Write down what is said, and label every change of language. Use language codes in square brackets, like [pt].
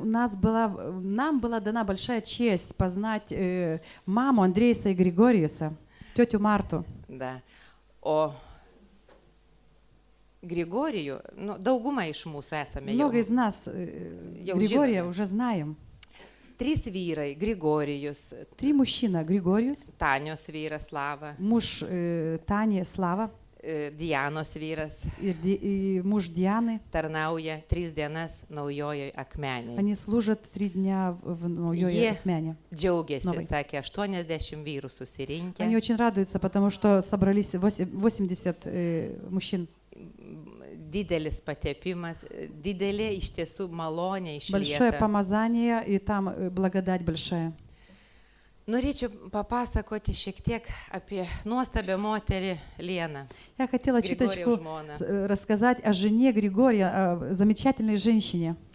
[ru] Нам была дана большая честь познать маму Андрея и Григориуса, тетю Марту. Da. [lt] O Grigorijų, dauguma iš mūsų esame [ru] Много из нас Григория уже знаем. [lt] 3 vyrai, Grigorijus, [ru] 3 мужчины: Григориус, [lt] Tanios vyras Slava, [ru] муж Тани Слава [lt] Dianos vyras, [ru] и муж Дианы. [lt] tarnauja 3 dienas Naujojoj Akmenėje. [ru] Они служат 3 дня в Новой Акмене. [lt] Džiaugiasi, Novai. sakė, 80 vyrų susirinkę. [ru] Они очень радуются, потому что собрались 80 мужчин. [lt] Didelis patepimas, didelė iš tiesų malonė [ru] Большое [lt] išlieta. [ru] помазание, и там благодать большая. [lt] Norėčiau papasakoti šiek tiek apie nuostabią moterį Lieną. [ru] Я хотела [lt] Grigorijaus [ru] чуточку [lt] žmoną. [ru] рассказать о жене Григория, о замечательной женщине.